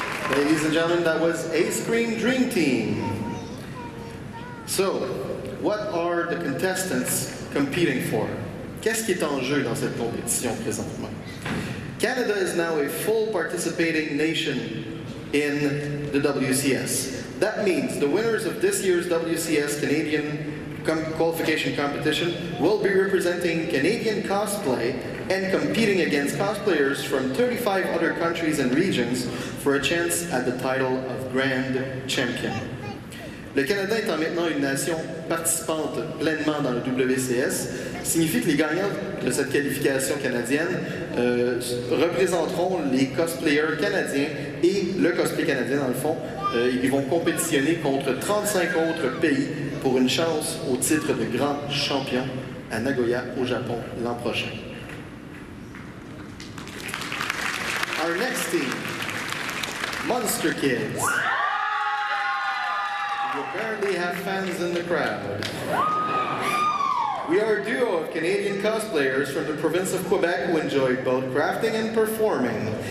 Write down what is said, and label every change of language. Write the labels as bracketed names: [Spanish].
[English] Ladies and gentlemen, that was Ice Cream Dream Team. So, what are the contestants competing for? [French] Qu'est-ce qui est en jeu dans cette compétition présentement? [English] Canada is now a full participating nation in the WCS. That means the winners of this year's WCS Canadian Qualification competition will be representing Canadian cosplay and competing against cosplayers from 35 other countries and regions for a chance at the title of Grand Champion. [French] Le Canada étant maintenant une nation participante pleinement dans le WCS, signifie que les gagnants de cette qualification canadienne représenteront les cosplayers canadiens et le cosplay canadien dans le fond. Ils vont compétitionner contre 35 autres pays pour une chance au titre de grand champion à Nagoya au Japon l'an prochain. [English] Our next team, Monster Kids. You apparently have fans in the crowd. We are a duo of Canadian cosplayers from the province of Quebec who enjoy both crafting and performing.